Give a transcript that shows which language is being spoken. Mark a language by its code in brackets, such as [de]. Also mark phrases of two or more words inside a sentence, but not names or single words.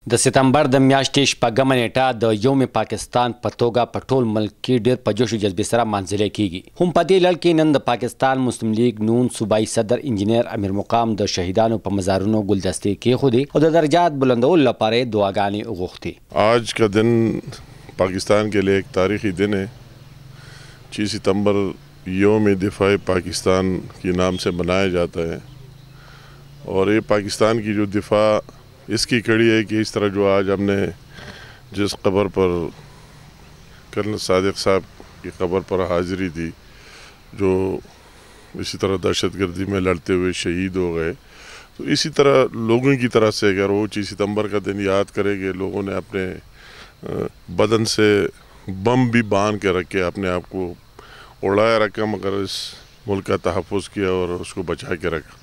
[ps] د سپتمبر د میاشتې شپږمه نیټه د یوم پاکستان په توګه په ټول ملک کې ډېر په جوش او جذبې سره مانځلې کیږي. هم په دې لړ کې نن د پاکستان مسلم لیگ نون صوبائی صدر انجینیر امیر مقام د شهیدانو په مزارونو ګلدستې کېښودې او د درجات بلندولو لپاره دعاګانې وغوښتې. [ur] آج کا دن پاکستان کے لیے ایک تاریخی دن ہے. 6 ستمبر یوم دفاع پاکستان کے نام سے منایا جاتا ہے اور یہ پاکستان کی جو دفاع اس کی کڑی ہے کہ اس طرح جو آج ہم نے جس قبر پر کرنل صادق صاحب کی قبر پر حاضری دی، جو اسی طرح دہشت گردی میں لڑتے ہوئے شہید ہو گئے، تو اسی طرح لوگوں کی طرح سے اگر وہ 6 ستمبر کا دن یاد کریں گے، لوگوں نے اپنے بدن سے بم بھی باندھ کے رکھے، اپنے آپ کو اڑایا رکھا، مگر اس ملک کا تحفظ کیا اور اس کو بچا کے رکھا.